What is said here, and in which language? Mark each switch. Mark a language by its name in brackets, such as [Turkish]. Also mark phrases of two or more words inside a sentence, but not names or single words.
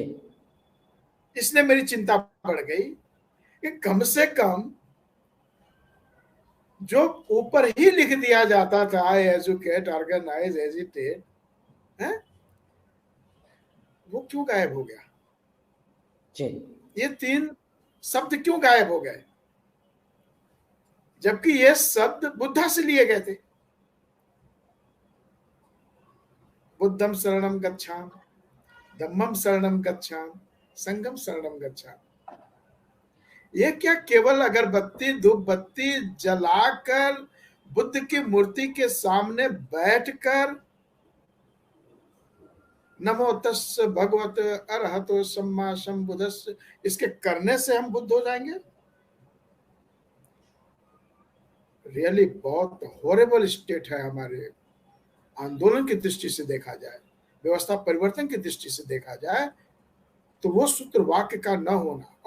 [Hindi] इसने मेरी चिंता बढ़ गई कि कम से कम जो ऊपर ही लिख दिया जाता था, [English] educate organise agitate, [Hindi] है, वो क्यों गायब हो गया? जी ये 3 शब्द क्यों गायब हो गए, जबकि ये शब्द बुद्धा से लिए गए थे? [Pali] बुद्धम शरणम गच्छाम, धम्मम शरणम गच्छाम, संघम शरणम गच्छाम। [Hindi] ये क्या केवल अगरबत्ती धूप बत्ती जलाकर बुद्ध की मूर्ति के सामने बैठकर [Pali] नमो तस् भगवत अरहतो सम्मा संबुद्धस्स, [Hindi] इसके करने से हम बुद्ध हो जाएंगे? रियली बहुत हॉरेबल स्टेट है हमारे आंदोलन की दृष्टि से देखा जाए, व्यवस्था परिवर्तन की दृष्टि से देखा जाए तो वो सूत्र वाक्य का न होना।